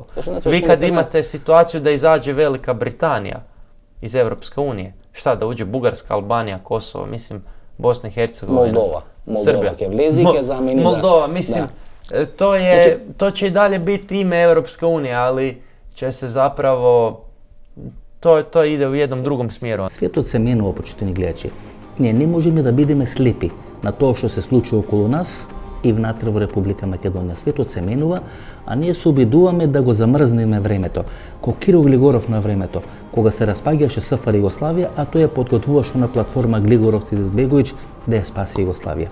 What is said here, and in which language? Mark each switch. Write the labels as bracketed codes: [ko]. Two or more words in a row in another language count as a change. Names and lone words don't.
[hr] Vi kad imate situaciju da izađe Velika Britanija iz Europske unije, šta da uđe Bugarska, Albanija, Kosovo, mislim Bosna i Hercegovina, Srbija. Moldova, mislim, to će i dalje biti ime Europske unije, ali će se zapravo, to ide u jednom drugom smjeru. [mk] Светот се менува, почитани гледачи. Ние не можеме да бидеме слепи на тоа што се случува околу нас и внатре во Република Македонија. Светот се менува, а ние се обидуваме да го замрзнеме времето. Ко Кирил Глигоров на времето, кога се распаѓаше СФР Југославија, а тој ја подготвуваше на платформа Глигоровци Избегоvić да ја спаси Југославија.